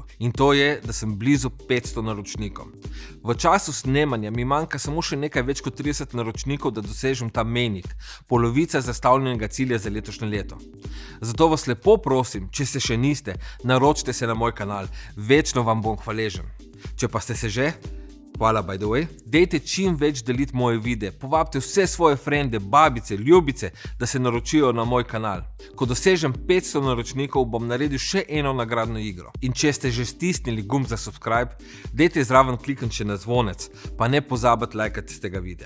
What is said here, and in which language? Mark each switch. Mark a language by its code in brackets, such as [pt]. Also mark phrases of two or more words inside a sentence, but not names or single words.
[sl] In to je, da sem blizu 500 naročnikom. V času snemanja mi manjka samo še nekaj več kot 30 naročnikov, da dosežem ta mejnik, polovica zastavljenega cilja za letošnje leto. Zato vas lepo prosim, če se še niste, naročite se na moj kanal, večno vam bom hvaležen. Če pa ste se že, hvala [en] by the way, [sl] dejte čim več deliti moje videe, povabite vse svoje frende, babice, ljubice, da se naročijo na moj kanal. Ko dosežem 500 naročnikov, bom naredil še eno nagradno igro. In če ste že stisnili gumb za subscribe, dejte zraven klikniti še na zvonec, pa ne pozabiti lajkati tega videa.